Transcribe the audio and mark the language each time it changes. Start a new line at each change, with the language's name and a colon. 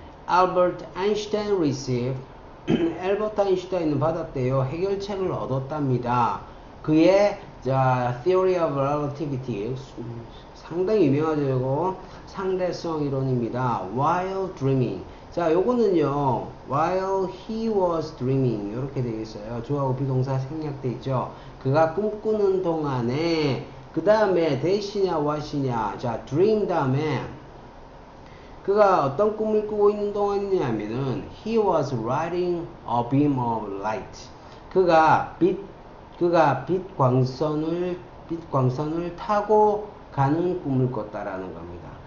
English: Albert Einstein received
Korean: 엘버트 아인슈타인은 받았대요. 해결책을 얻었답니다. 그의 Theory of Relativity 상당히 유명하죠. 상대성 이론입니다.
English: While dreaming.
Korean: 자, 요거는요.
English: While he was dreaming
Korean: 이렇게 되겠어요. 주어하고 비동사 생략돼 있죠. 그가 꿈꾸는 동안에 그 다음에 that이냐 what이냐. 자, dream 다음에 그가 어떤 꿈을 꾸고 있는 동안이냐면은
English: he was riding a beam of light.
Korean: 그가 빛 광선을 타고 가는 꿈을 꿨다라는 겁니다.